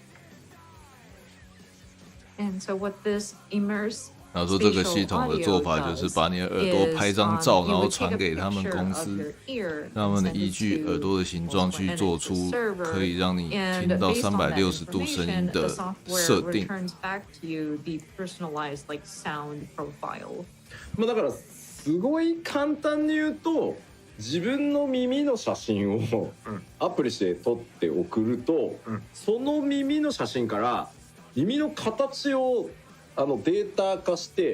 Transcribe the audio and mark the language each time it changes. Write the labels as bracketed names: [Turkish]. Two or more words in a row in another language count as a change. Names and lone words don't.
[English] And so what this immerse [Chinese] 然后说这个系统的做法就是把你的耳朵拍张照，然后传给他们公司，让他们依据耳朵的形状去做出可以让你听到360度声音的设定。 [Japanese] だからすごい簡単に言うと、自分の耳の写真をアプリして撮って送ると、その耳の写真から耳の形をデータ化して